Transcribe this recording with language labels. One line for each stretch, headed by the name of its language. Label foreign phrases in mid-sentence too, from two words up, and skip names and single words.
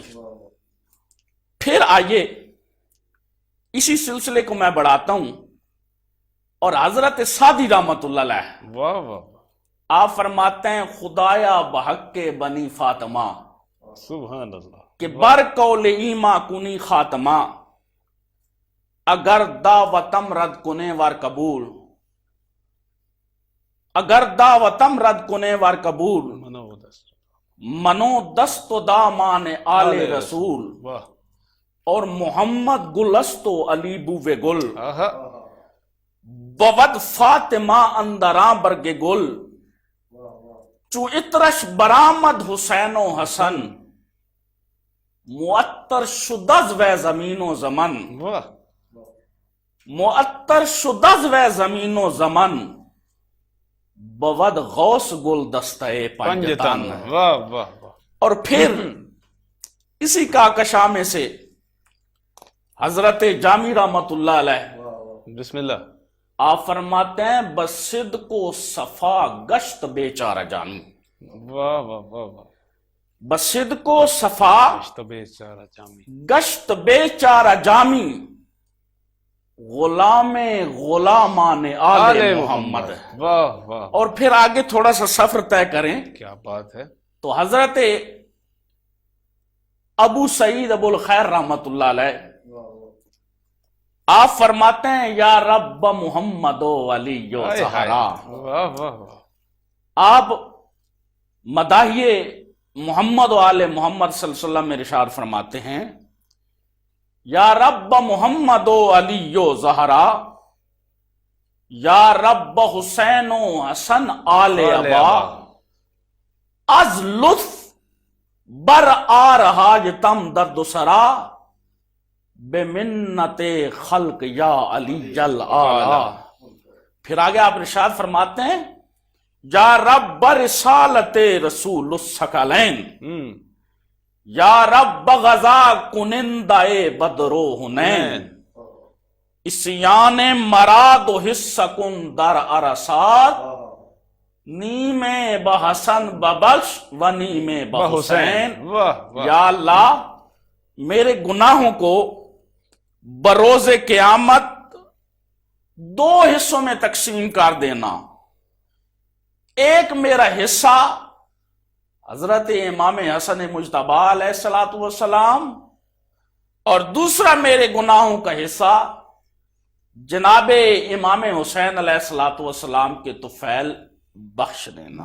Urdu: پھر آئیے اسی سلسلے کو میں بڑھاتا ہوں، اور حضرت سعدی رحمت اللہ علیہ واہ واہ، آپ فرماتے ہیں،
Persian: خدایا بحق کے بنی فاطمہ
Urdu: سبحان اللہ،
Persian: کہ بر قول ایما کنی خاتمہ، اگر دعوتم رد کنے وار قبول، اگر دعوتم رد کنے وار قبول، منو دست و دامان آل رسول،
Urdu: واہ،
Persian: اور محمد گلستو علی بوے گل،
Urdu: آہا،
Persian: بود فاطمہ اندراں برگ گل، چو اترش برآمد حسین و حسن، معطر شدز و زمین و زمن،
Urdu: واہ،
Persian: معطر شدز و زمین و زمن، بود غوث گل دستہ پنجتن۔
Urdu: واہ واہ واہ، اور پھر اسی کہکشاں میں سے حضرت جامی رحمت اللہ علیہ بسم اللہ، آپ فرماتے ہیں،
Persian: بصدق و صفا گشت بیچارہ جانی،
Urdu: واہ واہ واہ واہ،
Persian: بصدق و صفا گشت بیچارہ جامی، گشت بیچارہ جامی، غلام غلامان آل محمد۔
Urdu: واہ واہ، اور پھر آگے تھوڑا سا سفر طے کریں کیا بات ہے، تو حضرت ابو سعید ابو الخیر رحمت اللہ علیہ آپ فرماتے ہیں،
Persian: یا رب محمد و علی و زہرا۔
Urdu: واہ واہ واہ، آپ مداحیے محمد و آل محمد صلی اللہ علیہ وسلم میں ارشاد فرماتے ہیں،
Persian: یا رب محمد و علی و زہرا، یا رب حسین و حسن آل ابا، از لطف بر آ رہا جتم درد سرا، بے منت خلق یا علی جل آلہ۔
Urdu: پھر آگے آپ ارشاد فرماتے ہیں،
Persian: یا رب رسالت رسول الثقلین، یا رب غزا کنندہ بدرو حنین، اسیان مراد و حصہ کن در عرصات، نیم بحسن ببخش و نیم بحسین۔
Urdu: یا اللہ میرے گناہوں کو بروز قیامت دو حصوں میں تقسیم کر دینا، ایک میرا حصہ حضرت امام حسن مجتبی علیہ السلام، اور دوسرا میرے گناہوں کا حصہ جناب امام حسین علیہ السلام کے طفیل بخش دینا۔